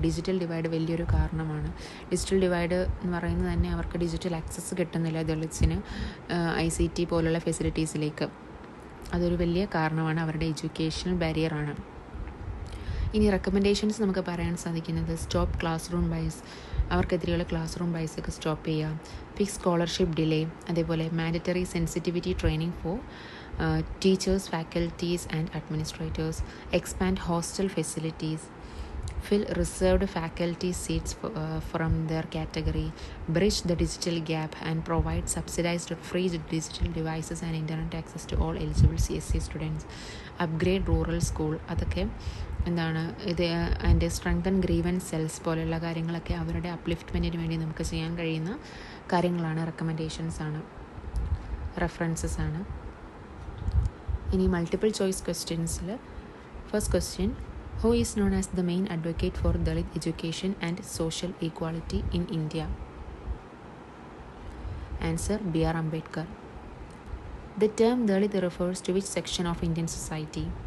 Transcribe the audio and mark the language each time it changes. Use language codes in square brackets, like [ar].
[ml] Digital divide വലിയൊരു കാരണമാണ്. Digital divide എന്ന് പറയുന്നത് തന്നെ അവർക്ക് ഡിജിറ്റൽ ആക്സസ് കിട്ടുന്നില്ല ദളിത്സിന് ICT പോലുള്ള ഫെസിലിറ്റീസിലേക്ക്. അതൊരു വലിയ കാരണമാണ്, അവരുടെ എഡ്യൂക്കേഷണൽ ബാരിയറാണ്. ഇനി റെക്കമെൻഡേഷൻസ് നമുക്ക് പറയാൻ സാധിക്കുന്നത് [en] stop classroom bias, [ml] അവർക്കെതിരെയുള്ള ക്ലാസ് റൂം ബൈസൊക്കെ സ്റ്റോപ്പ് ചെയ്യുക. [en] Fix scholarship delay, അതേപോലെ mandatory sensitivity training for teachers, faculties and administrators, expand hostel facilities, fill reserved faculty seats from their category, bridge the digital gap and provide subsidized free digital devices and internet access to all eligible CSE students, upgrade rural school. [ml] അതൊക്കെ എന്താണ് ഇത് അതിൻ്റെ strengthen grievance cells പോലെയുള്ള കാര്യങ്ങളൊക്കെ അവരുടെ അപ്ലിഫ്റ്റ്മെൻറ്റിന് വേണ്ടി നമുക്ക് ചെയ്യാൻ കഴിയുന്ന കാര്യങ്ങളാണ്, റെക്കമെൻഡേഷൻസ് ആണ്, റെഫറൻസസ് ആണ്. ഇനി multiple choice ക്വസ്റ്റ്യൻസിൽ first question, [en] who is known as the main advocate for Dalit education and social equality in India? Answer, B.R. Ambedkar. The term Dalit refers to which section of Indian society?